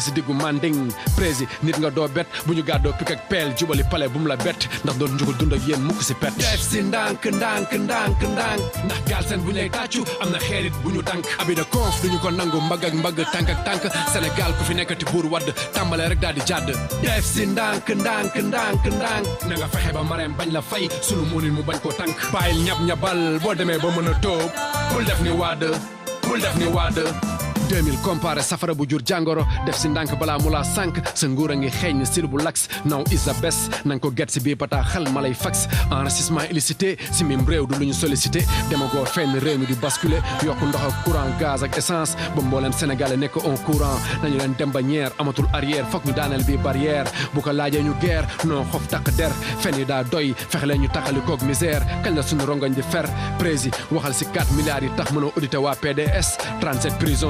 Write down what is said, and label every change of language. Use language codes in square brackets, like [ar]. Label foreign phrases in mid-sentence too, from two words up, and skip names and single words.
[wo] si diggu manding prési nit nga doo bet bu ñu gàddoo pik ak peel jubali pale bu mu la bett ndax doon njugul dund ak yéen mukk si pet def si ndànk ndànk ndànk ndànk ndax Galsen bu ñuy tàccu am na xeerit bu ñu tànk abida konf duñu ko nangu mbagg ak mbagg tànk ak tànk Sénégal ku fi nekkati buur wadd tàmbale rek daal di jàdd def si ndànk ndànk ndànk ndànk na nga fexe ba Marème bañ la fay sunu moonin mu bañ ko tànk bàyyil ñab-ñabal boo demee ba mën a tóob bul def ni Wade 2000 comparé safara bu jur jàngoro def si ndànk balaa mu laa sànk sa nguur a ngi xeeñ sil bu lax [en] now is the best [wo] nanga ko get si bii bataa xel ma lay fax [fr] enrichissement illicité [wo] si mim réew du lu ñu sollicité demagoo fenn réew mi di basculer yokku ndox ak courant gaz ak essence ba mbooleem sénégalais nekk [fr] en courant [wo] nañu leen dem ba ñeer amatul arrière foog ñu daaneel bi barrière bu ko laajee ñu guerre non xof takk der fen yi daa doy fexe leen ñu taxali koog misère kañ la suñu rongoñ di fer prési waxal si 4 milliards yi tax mën a audité waa PDS 37 prison